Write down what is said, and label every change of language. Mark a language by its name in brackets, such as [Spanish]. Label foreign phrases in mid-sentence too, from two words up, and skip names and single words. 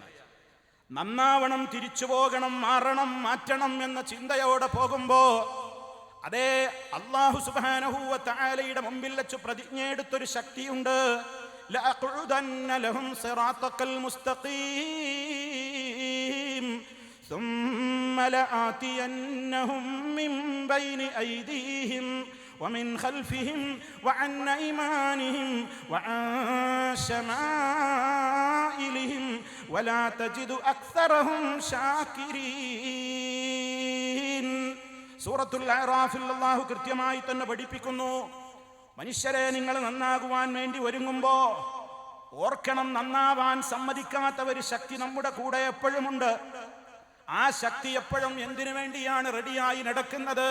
[Malayalam] നന്നാവണം, തിരിച്ചു പോകണം, മാറണം, മാറ്റണം എന്ന ചിന്തയോടെ പോകുമ്പോ അതേ അല്ലാഹു [Arabic] سبحانه وتعالى [Malayalam] മുമ്പിൽ വെച്ച് പ്രതിജ്ഞയെടുത്തൊരു ശക്തിയുണ്ട്. [Arabic] لأقعدن لهم صراطك المستقيم ثم لآتينهم من بين أيديهم ومن خلفهم وعن أيمانهم وعن شمائلهم ولا تجد أكثرهم شاكرين. [Malayalam] സൂറത്തുൽ അഅറാഫിൽ അല്ലാഹു കൃത്യമായി തന്നെ പഠിപ്പിക്കുന്നു, മനുഷ്യരെ നിങ്ങൾ നന്നാകുവാൻ വേണ്ടി ഒരുങ്ങുമ്പോ ഓർക്കണം, നന്നാവാൻ സമ്മതിക്കാത്ത ഒരു ശക്തി നമ്മുടെ കൂടെ എപ്പോഴുമുണ്ട്. ആ ശക്തി എപ്പോഴും എന്തിനു വേണ്ടിയാണ് റെഡിയായി നടക്കുന്നത്?